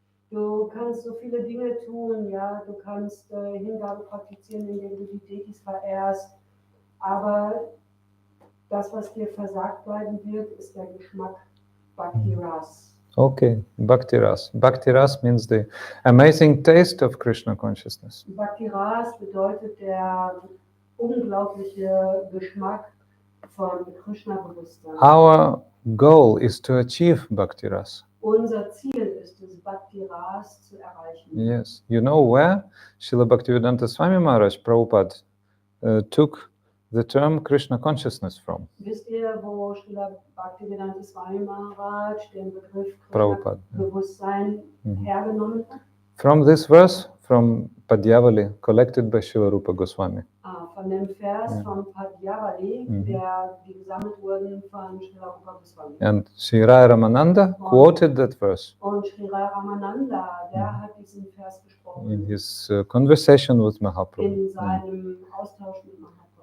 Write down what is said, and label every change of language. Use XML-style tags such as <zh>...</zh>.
<de>Du kannst so viele Dinge tun, ja, du kannst Hingabe praktizieren, indem du die Deities verehrst, aber das, was dir versagt bleiben wird, ist der Geschmack Bhakti Ras.</de> <en>Okay, Bhakti Ras. Bhakti Ras means the amazing taste of Krishna consciousness.</en> <de>Bhakti Ras bedeutet der unglaubliche Geschmack von Krishna-Bewusstsein.</de> <en>Our goal is to achieve Bhakti Ras.</en> <de>Unser Ziel ist es, Bhakti Ras zu erreichen.</de> <en>Yes. You know where Srila Bhaktivedanta Swami Maharaj Prabhupada took the term Krishna consciousness from?</en> <de>Wisst ihr, wo Srila Bhaktivedanta Swami Maharaj den Begriff</de> <en>Prabhupada.</en> <de>Krishna-Bewusstsein hergenommen hat?</de> <en>From this verse, from Padyavali, collected by Srila Rupa Goswami.</en> <de>Von dem Vers von Padyavali, die gesammelt wurden von Srila Rupa Goswami.</de> <en>And Sri Rai Ramananda quoted that verse</en> <de>Und Sri Rai Ramananda, der hat diesen Vers gesprochen.</de> <en>in his conversation with Mahaprabhu.</en> <de>In seinem Austausch mit Mahaprabhu.</de>